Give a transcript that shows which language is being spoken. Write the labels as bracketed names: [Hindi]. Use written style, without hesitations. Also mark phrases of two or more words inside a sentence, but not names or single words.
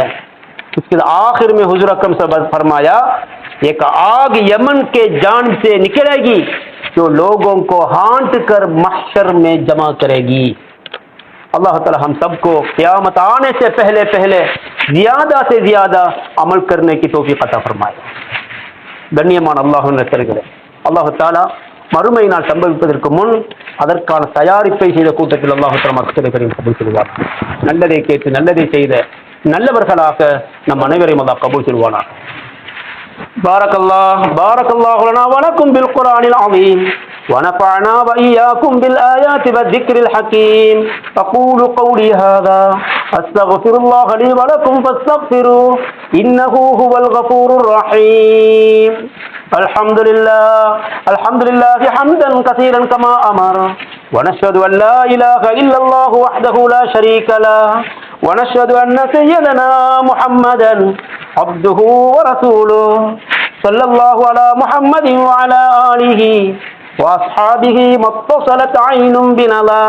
[Hindi] उसके आखिर में हुजूर अकरम [Arabic] صلى الله عليه وسلم [Hindi] फरमाया, एक आग यमन के जानिब से निकलेगी जो लोगों को हांट कर महशर में जमा करेगी। अल्लाह ताला हम सबको क़यामत आने से पहले ज़्यादा से ज़्यादा अमल करने की तौफीक अता फरमाए। [Tamil] கண்ணியமான அல்லாஹ்வின் நேசர்களே, அல்லாஹ் தஆலா மறுமை நாள் சம்பவிப்பதற்கு முன் அதற்கான தயாரிப்பை செய்த கூட்டத்தில் அல்லாஹ் தஆலா மக்களை கபூல் செய்வார். நல்லதை கேட்டு நல்லதை செய்த நல்லவர்களாக நம் அனைவரையும் அல்லாஹ் கபூல் செய்வானாக. [Arabic] بارك الله لنا ولكم في القرآن العظيم ونفعنا وإياكم بالآيات والذكر الحكيم. أقول قولي هذا أستغفر الله لي ولكم فاستغفروه إنه هو الغفور الرحيم. الحمد لله حمدا كثيرا كما أمر، ونشهد أن لا إله إلا الله وحده لا شريك له، ونشهد أن سيدنا محمدا عبده ورسوله، صلى الله على محمد وعلى آله وأصحابه ما اتصلت عين بنظر.